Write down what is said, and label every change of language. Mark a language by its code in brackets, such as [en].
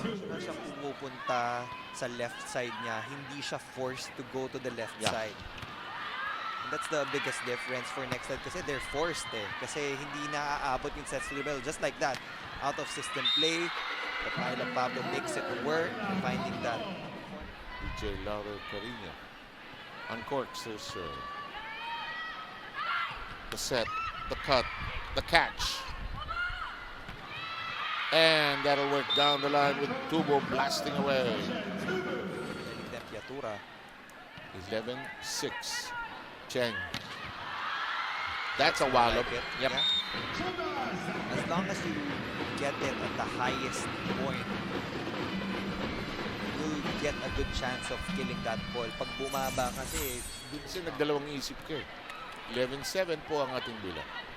[tl] Na siya pumupunta sa left side niya, hindi siya [en] forced to go to the left Yeah. side. And that's the biggest difference for next leg kasi they're forced [tl] Kasi hindi naaabot yung [en] sets level just like that. Out of system play, Rafaela Pablo makes it work, finding that. DJ Lauro Carino uncorks their serve. The set, the cut, the catch. And that'll work down the line with Tubo blasting away. Tempiatura. 11-6. Cheng. That's a wallop. Like it. Yep. Yeah. As long as you get it at the highest point, you'll get a good chance of killing that ball. [tl] Pag bumaba kasi, Doon kasi nagdalawang isip ka 11-7 po ang ating bilang.